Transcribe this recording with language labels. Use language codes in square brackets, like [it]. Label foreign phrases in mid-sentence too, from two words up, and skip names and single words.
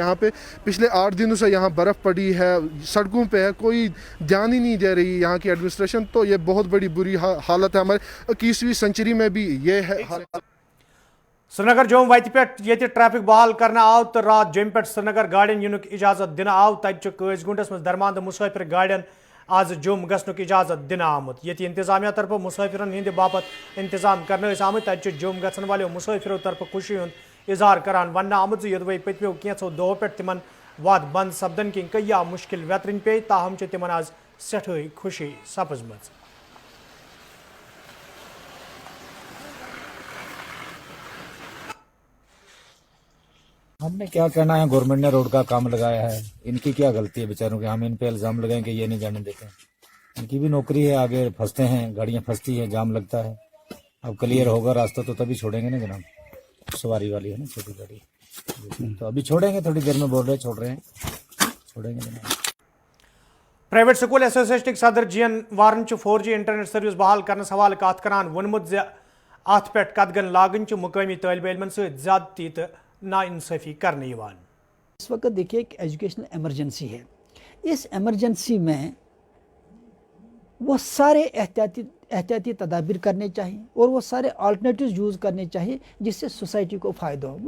[hi] यहाँ पे पिछले 8 दिनों से यहाँ बर्फ़ पड़ी है, सड़कों पे है, कोई ध्यान ही नहीं दे रही यहाँ की एडमिनिस्ट्रेशन। तो ये बहुत बड़ी बुरी हालत है। हमारे 21वीं सेंचुरी में भी ये है। [ks] श्रीनगर जोम वत पे ट्रैफिक बहाल करना आव तो रात जोम पे श्रीनगर गाड़ियों युनुक इजाजत दिन आव, तत कज़गुंडस में दरमांद मुसाफिर गाड़ियों आज जोम गसनुक इजाजत दिन आमुत। ये इंतजामिया तरफ मुसाफिरन हंद बापत इंतजाम करने आमुत, तत जोम गसन वालों मुसाफिरों तरफ खुशी हुंद इजहार करान वन आमुत योदवे पतमो कैंसो दो पे तिमन वाद बंद सपदन कि कया मुश्किल वेतरन पे, ताहम तिमन आज सठे खुशी सपजम। [hi] हमने क्या कहना है, गवर्नमेंट ने रोड का काम लगाया है, इनकी क्या गलती है बेचारों के, हम इन पे इल्जाम लगाएं कि ये नहीं जाने देते हैं। इनकी भी नौकरी है, आगे फंसते हैं, गाड़ियां फंसती है, जाम लगता है। अब क्लियर होगा रास्ता तो तभी छोड़ेंगे ना जनाब, सवारी वाली है ना छोटी गाड़ी, तो अभी छोड़ेंगे, थोड़ी देर में बोल रहे छोड़ रहे हैं, छोड़ेंगे जनाब। [en] Private School Association [ks] सदर जीएन वारन [en] 4G internet service [ks] बहाल करने हवाले कत करान वोनमुत अत पे कदगन लागन मुकामी तालिब इल्मन सहित ज्यादती तो नाइंसाफी करने। [hi] इस वक्त देखिए एक [en] educational emergency [hi] है, इस इमरजेंसी में वो सारे एहतियाती तदाबीर करने चाहिए और वो सारे अल्टरनेटिव यूज़ करने चाहिए जिससे सोसाइटी को फ़ायदा हो।